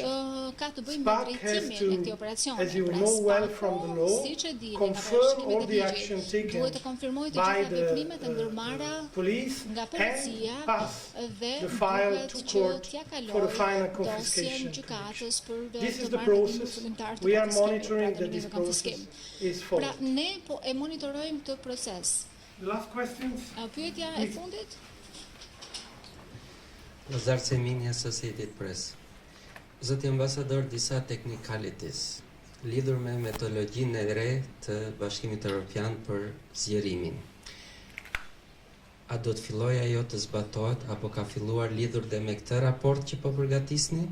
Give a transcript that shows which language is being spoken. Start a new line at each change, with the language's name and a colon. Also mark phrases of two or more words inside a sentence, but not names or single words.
English: SPAC has to, as you know well from the law, confirm all the action taken by the police and pass the file to court for the final confiscation. This is the process. We are monitoring that this process is followed. The last questions?
Albanian: Pyetja e fundit? Lazar Semini, Associated Press. Zoti ambasador, disa technicalities lidhur me metodologjinë e re të Bashkimit Evropian për zgjerimin. A do të fillojë ajo të zbatohet apo ka filluar lidhur dhe me këtë raport që po përgatisni?